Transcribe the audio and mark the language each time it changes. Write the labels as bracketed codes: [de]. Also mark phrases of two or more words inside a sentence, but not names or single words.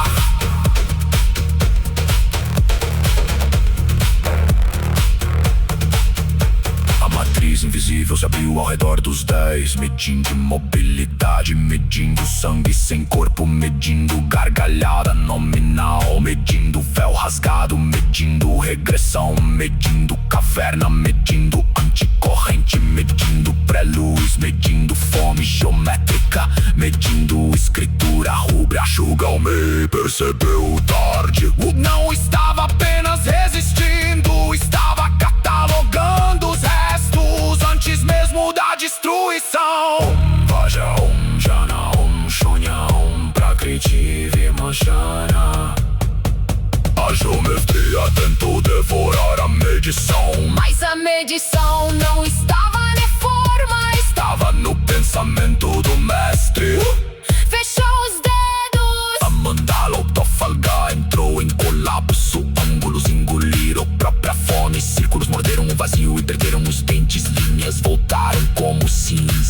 [pt] A matriz invisível se abriu ao redor dos 10, medindo mobilidade, medindo sangue sem corpo, medindo gargalhada nominal, medindo véu rasgado, medindo regressão, medindo caverna, medindo anticorrente, medindo pré-luz, medindo fome geométrica, medindo escritura rubra. Shugalmei percebeu tarde, não estava apenas resistindo, estava catalogando os restos antes mesmo da destruição. [sa] ॐ वज्र, ॐ जन, ॐ शून्य, ॐ प्रकृति विमशन. [pt] A geometria tentou devorar a medição, Mas a medição não estava na forma, estava no pensamento do mestre. fechou os dedos. A mandala autofalga entrou em colapso, ângulos engoliram própria fome, círculos morderam o vazio e perderam os dentes, linhas voltaram como cinza.